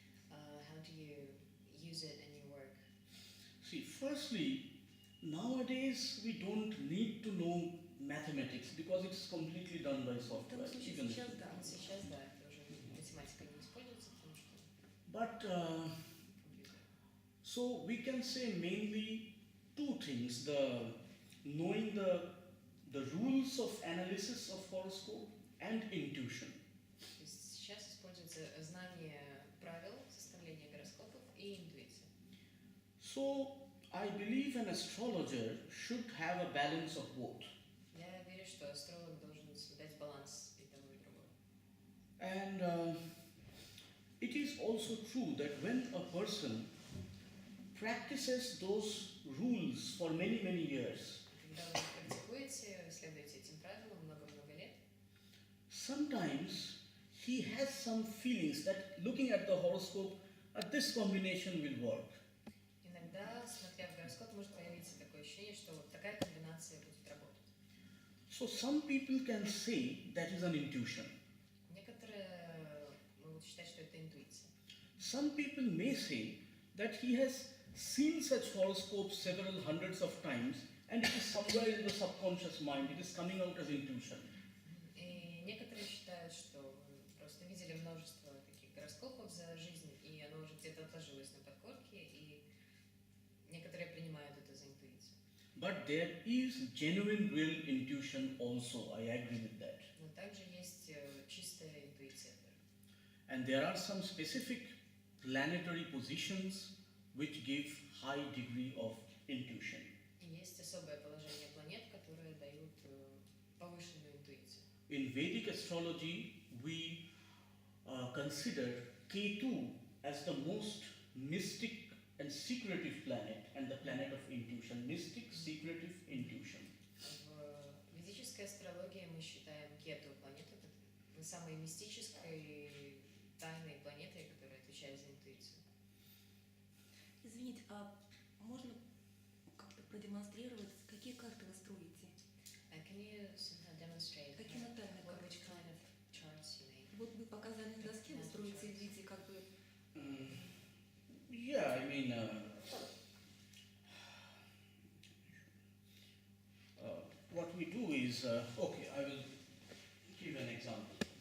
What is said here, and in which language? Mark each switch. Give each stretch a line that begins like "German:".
English: How do you use it in your work? See, firstly, nowadays we don't need to know mathematics because it's completely done by
Russian: В том
English: software.
Russian: случае
English: Even
Russian: сейчас да. Сейчас, да, это уже математика не используется, потому что
English: But
Russian: компьютер.
English: so we can say mainly two things: the knowing the rules of analysis of horoscope and intuition.
Russian: То есть сейчас используется знание правил составления гороскопов и интуиция.
English: So I believe an astrologer should have a balance of both.
Russian: Я верю, что астролог должен соблюдать баланс и того, и другого.
English: And it is also true that when a person practices those rules for many, many years,
Russian: Когда вы практикуете, вы следуете этим правилам много-много лет,
English: sometimes he has some feelings that looking at the horoscope, this combination will work.
Russian: иногда, смотря в гороскоп, может появиться такое ощущение, что вот такая комбинация будет работать.
English: So some people can say that is an intuition.
Russian: Некоторые могут считать, что это интуиция.
English: Some people may say that he has seen such horoscopes several hundreds of times and it is somewhere in the subconscious mind, it is coming out as intuition.
Russian: И некоторые считают, что вы просто видели множество таких гороскопов за жизнь, и оно уже где-то отложилось на подкорке, и некоторые принимают это за интуицию.
English: But there is genuine, real intuition also, I agree with that.
Russian: Но также есть чистая интуиция тоже.
English: And there are some specific planetary positions which give high degree of intuition.
Russian: И есть особое положение планет, которые дают повышенную интуицию.
English: In Vedic astrology, we consider Ketu as the most mystic and secretive planet and the planet of intuition. Mystic, secretive, intuition.
Russian: В ведической астрологии мы считаем Кету планету самой мистической, тайной планетой, которая отвечает за интуицию. Извините, а можно как-то продемонстрировать, какие карты вы строите?
English: Can you somehow demonstrate
Russian: Какие натальные карты?
English: which kind of charts you make?
Russian: Вот вы показали на доске, вы строите в виде как бы...
English: Yeah, I mean, what we do is, okay, I will give an example.